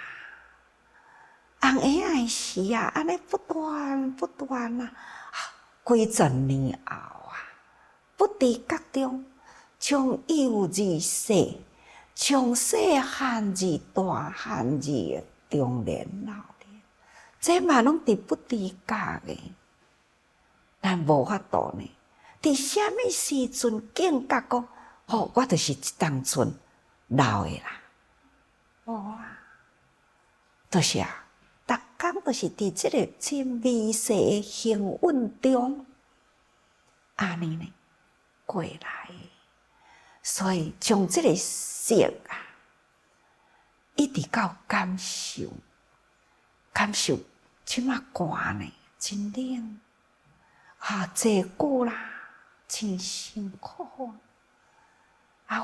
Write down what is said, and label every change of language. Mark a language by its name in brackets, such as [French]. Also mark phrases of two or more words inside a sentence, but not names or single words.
[Min Nan Chinese] 红叶的时啊，安尼不断啊，几十年后啊，不知觉中，从幼儿细，从细汉至大汉至中年老年，这嘛拢伫不知觉的，咱无法度呢。伫什么时阵警觉讲，我就是当阵老的啦，啊，就是啊。逐工都是伫即个真微细的行运中，安尼呢过来，所以从即个色啊，一直到感受，即马寒呢真冷啊，坐久啦真辛苦啊！